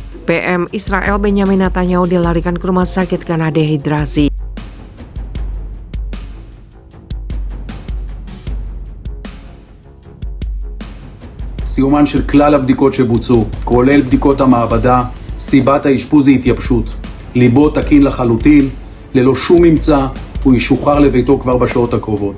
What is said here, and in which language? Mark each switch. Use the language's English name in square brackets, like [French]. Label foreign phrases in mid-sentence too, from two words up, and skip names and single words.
[Indonesian] PM Israel Benyamin Netanyahu dilarikan ke rumah sakit karena dehidrasi. [Hebrew] סיומן של כלל הבדיקות שבוצעו, כולל בדיקות המעבדה, סיבת האשפוז היא התייבשות. ליבו תקין לחלוטין, ללא שום ממצא, הוא ישוחרר לביתו כבר בשעות הקרובות.